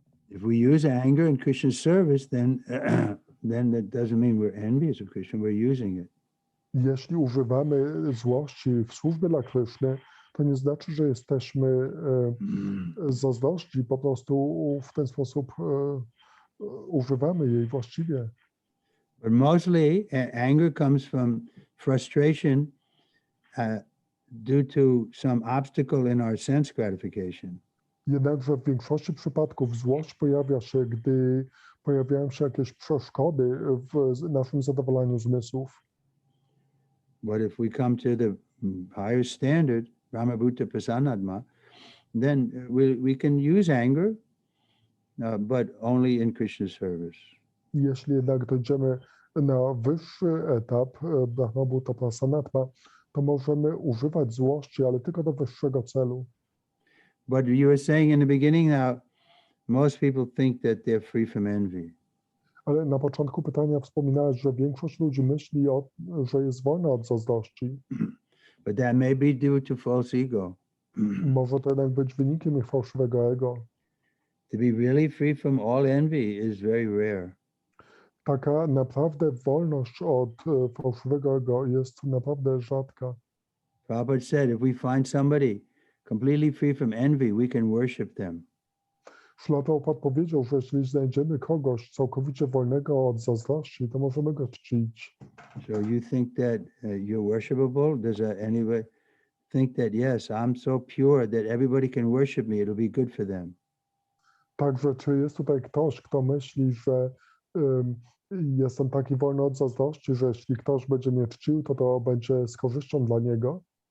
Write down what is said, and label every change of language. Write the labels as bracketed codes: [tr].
[en] If we use anger in Krishna's service, then that doesn't mean we're envious of Krishna. We're using it. [pl] Jeśli używamy złości w służbie dla Kryszny, to nie znaczy, że jesteśmy zazdrośni, po prostu w ten sposób używamy jej właściwie. [en] But mostly anger comes from frustration due to some obstacle in our sense gratification. [pl] Jednakże w większości przypadków złość pojawia się, gdy pojawiają się jakieś przeszkody w naszym zadowalaniu zmysłów. [en] But if we come to the higher standard, Brahmabhuta Prasanatma, then we can use anger, but only in Krishna's service. [pl] Jeśli jednak dojdziemy na wyższy etap Brahmabhuta Prasanatma, to możemy używać złości, ale tylko do wyższego celu. [en] But you were saying in the beginning now, most people think that they're free from envy. [pl] Ale na początku pytania wspominałeś, że większość ludzi myśli, że jest wolna od zazdrości. [en] But that may be due to false ego. [pl] Może to jednak być wynikiem ich fałszywego ego. [en] To be really free from all envy is very rare. [pl] Taka naprawdę wolność od fałszywego ego jest naprawdę rzadka. [en] Prabhupada said, if we find somebody completely free from envy, we can worship them. [pl] Śla Prabhupada powiedział, że jeśli znajdziemy kogoś całkowicie wolnego od zazdrości, to możemy go czcić. [en] So you think that you're worshipable? Does anybody think that, yes, I'm so pure that everybody can worship me, it'll be good for them? [pl] Także czy jest tutaj ktoś, kto myśli, że jestem taki wolny od zazdrości, że jeśli ktoś będzie mnie czcił, to będzie z korzyścią dla niego?